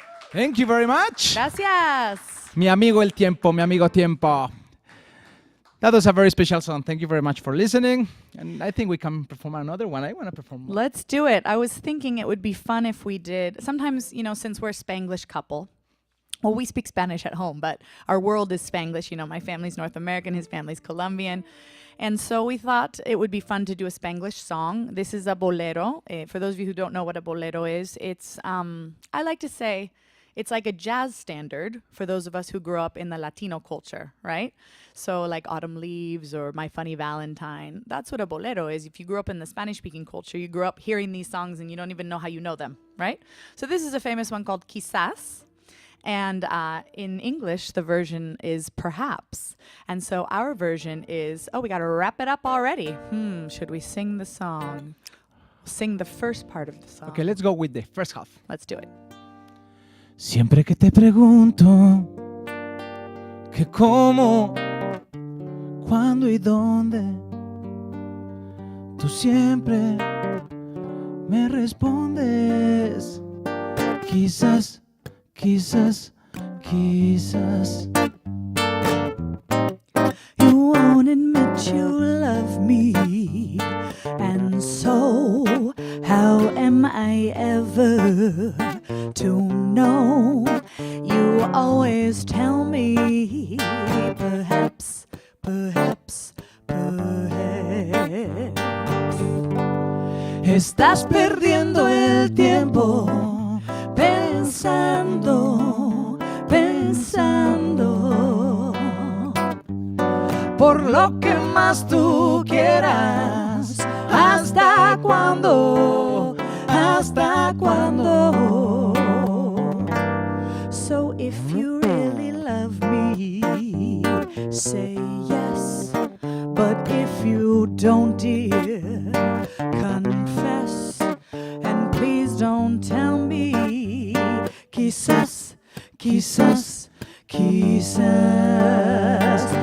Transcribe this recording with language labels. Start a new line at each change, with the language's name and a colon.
English: Thank you very much.
Spanish: Gracias. Mi amigo el tiempo, mi amigo tiempo.
English: That was a very special song. Thank you very much for listening. And I think we can perform another one. I want to perform one. Let's do it. I was thinking it would be fun if we did. Sometimes, you know, since we're a Spanglish couple, well, we speak Spanish at home, but our world is Spanglish. You know, my family's North American, his family's Colombian. And so we thought it would be fun to do a Spanglish song. This is a bolero. For those of you who don't know what a bolero is, it's, I like to say, it's like a jazz standard for those of us who grew up in the Latino culture, right? So like Autumn Leaves or My Funny Valentine. That's what a bolero is. If you grew up in the Spanish-speaking culture, you grew up hearing these songs and you don't even know how you know them, right? So this is a famous one called Quizás. And in English, the version is Perhaps. And so our version is, oh, we got to wrap it up already. Should we sing the song? Sing the first part of the song. Okay, let's go with the first half. Let's do it.
Spanish: Siempre que te pregunto que cómo, cuándo y dónde, tú siempre me respondes. Quizás, quizás, quizás.
English: You won't admit you love me, and so how am I ever to know? You always tell me, perhaps, perhaps, perhaps.
Spanish: Estás perdiendo el tiempo pensando, pensando. Por lo que más tú quieras, ¿hasta cuándo? ¿Hasta cuándo?
English: So if you really love me, say yes. But if you don't, dear, confess. And please don't tell me,
Spanish: quizás, quizás, quizás.